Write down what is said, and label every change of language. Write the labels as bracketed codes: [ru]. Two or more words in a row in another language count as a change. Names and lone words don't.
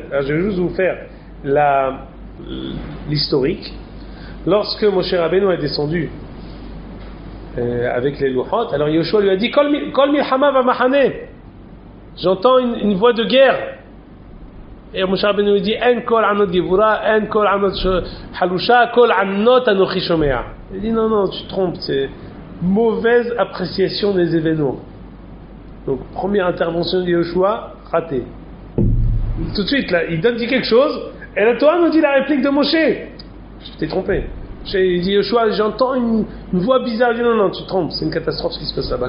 [fr] Alors je vais juste vous faire l'historique. Lorsque Moshe Rabbeinu est descendu avec les Louchot, alors Yehoshua lui a dit [he] קול מלחמה במחנה, [fr] j'entends une voix de guerre. Et Moshe Rabbeinu lui dit [he] אין קול ענות גבורה, ואין קול ענות חלושה, קול ענות אנכי שומע. [fr] Il dit non, tu te trompes, c'est mauvaise appréciation des événements. Donc, première intervention de Yehoshua, ratée. Tout de suite, là, il dit quelque chose, et la Torah nous dit la réplique de Moshe. Je t'ai trompé. Il dit Yehoshua, j'entends une voix bizarre. Il dit non, tu te trompes, c'est une catastrophe ce qui se passe là-bas.